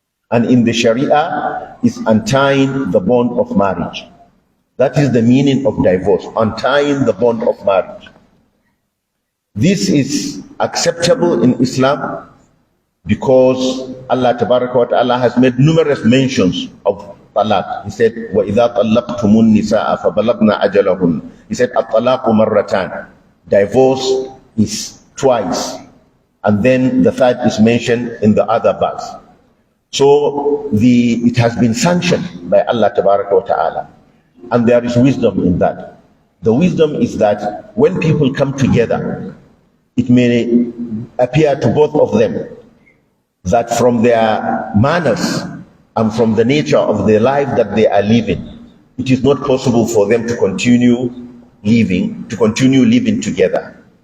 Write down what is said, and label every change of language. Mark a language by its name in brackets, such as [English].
[English] And in the Sharia is untying the bond of marriage. That is the meaning of divorce, untying the bond of marriage. This is acceptable in Islam because Allah Tabaraka wa Ta'ala has made numerous mentions of talaq. He said, [Arabic] وَإِذَا طَلَّقْتُمُ النِّسَاءَ فَبَلَغْنَا أَجَلَهُنَّ. [English] He said, [Arabic] الطلاق مرتان. [English] Divorce is twice. And then the third is mentioned in the other verse. So it has been sanctioned by Allah Tabaraka wa Ta'ala. And there is wisdom in that. The wisdom is that when people come together, it may appear to both of them that from their manners and from the nature of their life that they are living, it is not possible for them to continue living together.